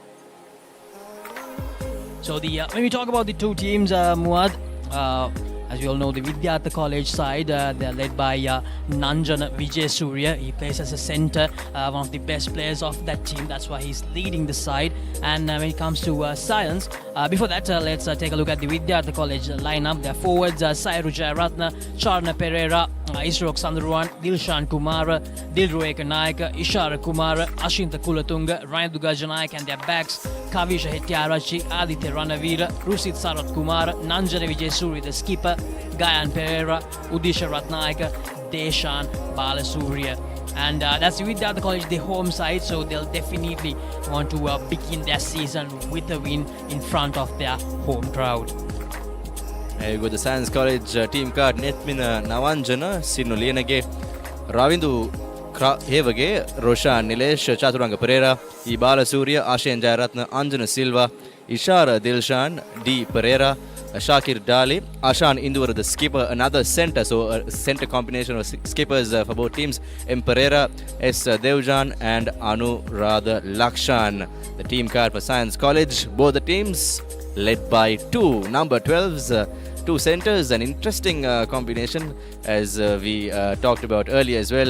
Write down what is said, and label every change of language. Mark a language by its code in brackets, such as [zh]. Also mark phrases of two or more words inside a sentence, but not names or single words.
[en] So when we talk about the two teams, Muad, as you all know, the Vidyartha College side, they're led by Nanjana Vijayasuriya. He plays as a centre, one of the best players of that team. That's why he's leading the side. And when it comes to Science, before that, let's take a look at the Vidyartha College lineup. Their forwards, Sairu Jayaratna, Charna Pereira, Isrok Sandruwan, Dilshan Kumara, Dilroeka Naika, Ishara Kumara, Ashinta Kulatunga, Ryan Dugajanayaka, and their backs, Kavisha Hettiarachi, Aditya Ranavira, Rusit Sarat Kumara, Nanjana Vijayasuriya, the skipper, Gayan Pereira, Udisha Ratnayaka, Deshan Balasuriya. And that's Vidyartha College, the home side, so they'll definitely want to begin their season with a win in front of their home crowd. There you go, the Science College team card Netmina Navanjana, Sinu Lienage, Ravindu Hevage, Roshan Nilesh, Chaturanga Pereira, Ibala Surya, Ashen Jayaratna, Anjana Silva, Ishara Dilshan, D. Pereira, Shakir Dali, Ashan Indura, the skipper, another centre, so a centre combination of skippers for both teams, M. Pereira, S. Devjan, and Anuradha Lakshan. The team card for Science College, both the teams led by two number 12s, two centers. An interesting combination, as we talked about earlier as well.